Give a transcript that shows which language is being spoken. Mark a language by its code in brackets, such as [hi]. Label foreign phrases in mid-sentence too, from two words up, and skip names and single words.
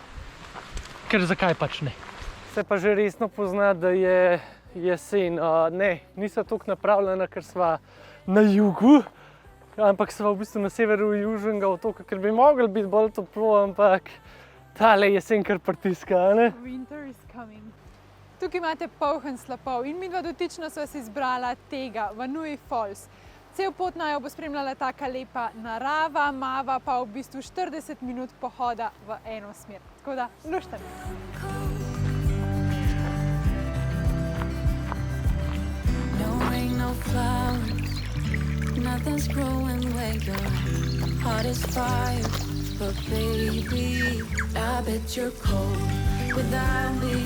[sl] Ker zakaj pač ne? Se pa že resno pozna, da je jesen. Ne, nisva toliko napravljena, ker sva na jugu, ampak sva v bistvu na severu južnega otoka, ker bi mogli biti bolj toplo, ampak tale jesen kar pritiska, ne? [en] Winter is coming. [sl] Tukaj imate polhen slapov in midva dotično sva si izbrala tega, Vanui Falls. Cel pot naju bo spremljala taka lepa narava, mava pa v bistvu 40 minut pohoda v eno smer. Tako da, luštan! [en] Nothing's growing where your heart is fire. But baby, I bet you're cold without me.